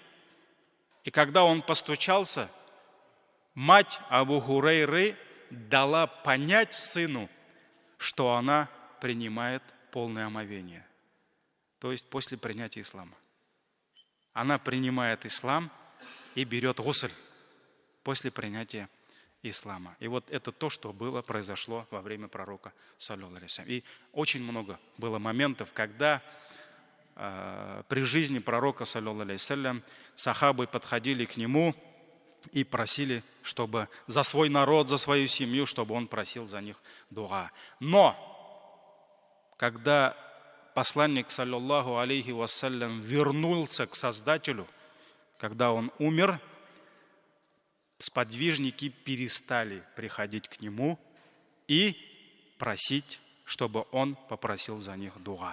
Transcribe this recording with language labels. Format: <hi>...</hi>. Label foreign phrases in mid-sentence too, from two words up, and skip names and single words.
<ru>И когда он постучался, мать Абу Хурайры дала понять сыну, что она принимает полное омовение. То есть после принятия ислама. Она принимает ислам и берет гусль после принятия ислама. И вот это то, что произошло во время пророка,</ru> <ar>صلى الله عليه وسلم.</ar> <ru>И очень много было моментов, когда при жизни пророка,</ru> <ar>صلى الله عليه وسلم,</ar> <ru>сахабы подходили к нему и просили, чтобы за свой народ, за свою семью, чтобы он просил за них дуа. Но когда посланник,</ru> <ar>صلى الله عليه وسلم,</ar> <ru>вернулся к Создателю, когда он умер, сподвижники перестали приходить к нему и просить, чтобы он попросил за них дуа.</ru>